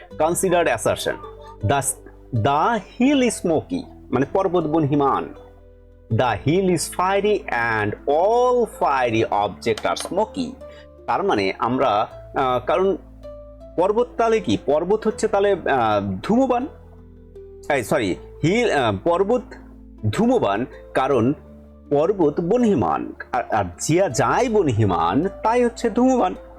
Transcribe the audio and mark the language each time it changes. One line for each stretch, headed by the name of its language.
English: considered assertion, the hill is smoky,
Bangla: মানে পর্বত বনহিমান।
English: The hill is fiery and all fiery objects are smoky.
Bangla: তার মানে আমরা কারণ পর্বত তাহলে কি, পর্বত হচ্ছে তাহলে ধূমবান, সরি হিল, পর্বত ধূমবান, কারণ পর্বত বনহিমান, আর যাই বনহিমান তাই হচ্ছে ধূমবান।